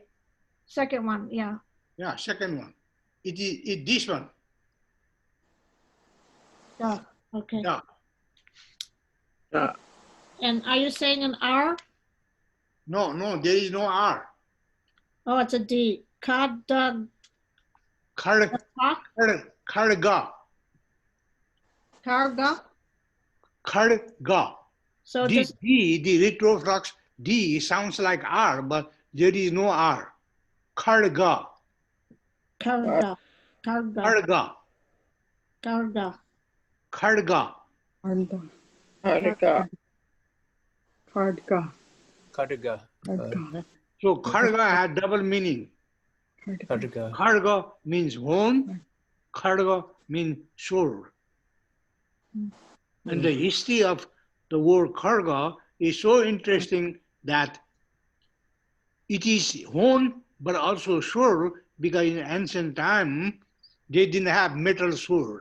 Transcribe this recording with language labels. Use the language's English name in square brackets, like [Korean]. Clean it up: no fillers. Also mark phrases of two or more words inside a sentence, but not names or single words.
[English] second one, yeah. Yeah, second one. It is this one. Yeah, okay. Yeah. And are you saying an R? No, there is no R. Oh, it's a D. Kharga. Kharga. Karga. Kharga. So The just D, the retroflux D sounds like R, but there is no R. Kharga. Karga. Karga. Kharga. Karga. Kharga. Kharga. Harga. Kharga. Kharga. Kharga. So kharga has double meaning. Kharga. Kharga means horn. Kharga means sword. And the history of the word kharga is so interesting that it is hone, but also sword, because in ancient time, they didn't have metal sword.